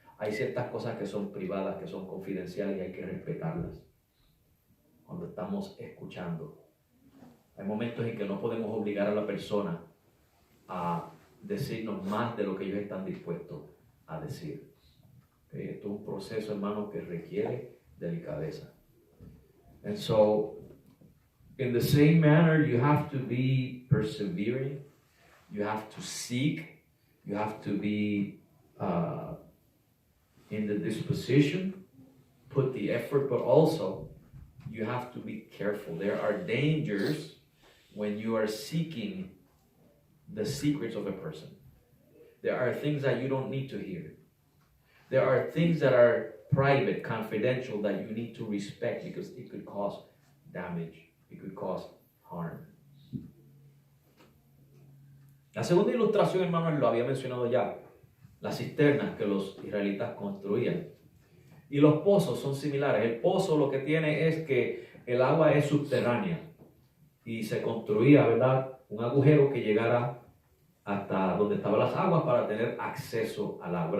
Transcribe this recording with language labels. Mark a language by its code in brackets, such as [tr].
[es] Hay ciertas cosas que son privadas, que son confidenciales y hay que respetarlas cuando estamos escuchando. Hay momentos en que no podemos obligar a la persona a decirnos más de lo que ellos están dispuestos a decir. Okay? Esto es un proceso, hermano, que requiere delicadeza. [en] And so, in the same manner, you have to be persevering, you have to seek, you have to be in the disposition, put the effort, but also you have to be careful. There are dangers when you are seeking the secrets of a person. There are things that you don't need to hear. There are things that are private, confidential, that you need to respect because it could cause damage. It could cause harm. [es] La segunda ilustración, hermanos, lo había mencionado ya. Las cisternas que los israelitas construían. Y los pozos son similares. El pozo lo que tiene es que el agua es subterránea. Y se construía, ¿verdad?, un agujero que llegara hasta donde estaban las aguas para tener acceso al agua.